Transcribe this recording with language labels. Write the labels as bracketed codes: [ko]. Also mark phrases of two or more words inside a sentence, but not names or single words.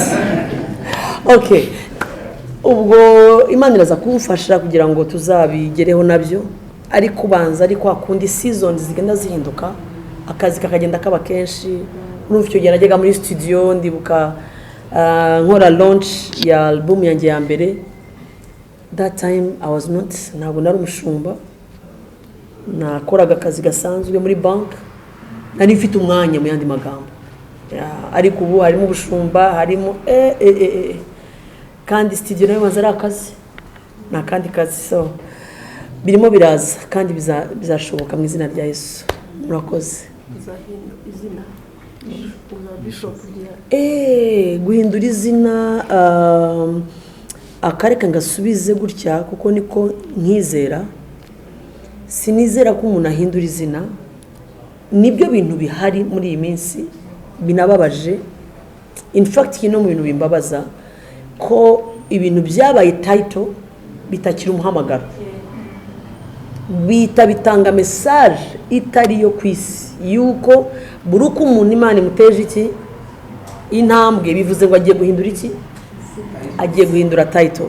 [rw] Okay, ubwo Imana iraza kumfasha kugira ngo tuzabigereho nabyo, ariko ubanza ari kwa kundi seasons zigenda zihinduka, akazi kakagenda kaba kenshi. N'ufite icyo gihe najyaga muri studio ndibuka nkora launch ya album yanjye ya mbere. [en] That time I was not, [rw] ntabwo nari umushumba, nakoraga akazi gasanzwe muri bank, nari mfite umwanya mu yandi magambo. Ariko ubu harimo ubushumba, harimo kandi studio nayo maze ari akazi, na kandi kazi. So birimo biraza kandi bizashoboka mu izina rya Yesu. Murakoze. izina bishop guhindura izina akareka ngasubize gutya kuko niko nkizera. Sinizera ko umuntu ahindura izina, nibyo bintu bihari muri iyi minsi binababaje. [en] In fact [rw] kino mu bintu bimbabaza ko ibintu byabaye title bitakira umuhamagaro, bitanga message itari yo kwisi yuko buruko umuntu Imana imuteje iki intambwe, bivuze ngo agiye guhindura iki, agiye guhindura title.